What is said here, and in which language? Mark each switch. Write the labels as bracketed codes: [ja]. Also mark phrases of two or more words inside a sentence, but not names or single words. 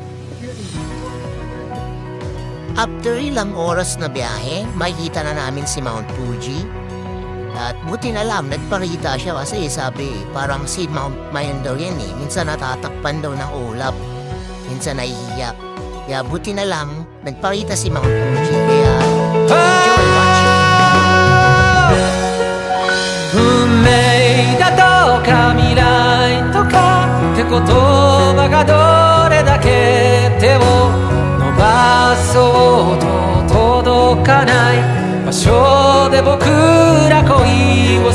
[tl] After ilang oras na biyahe, makikita na namin si Mount Fuji. At buti na lang, nagparita siya kasi sabi, parang si Mount Mayon daw yan eh. Minsan natatakpan daw ng ulap. Minsan nahihiya. Kaya buti na lang, nagparita si Mount Fuji. [en] Kaya enjoy watching. [ja] 運命だとか未来とかって言葉がどれだけ手を伸ばそうと届かない場所で僕ら恋を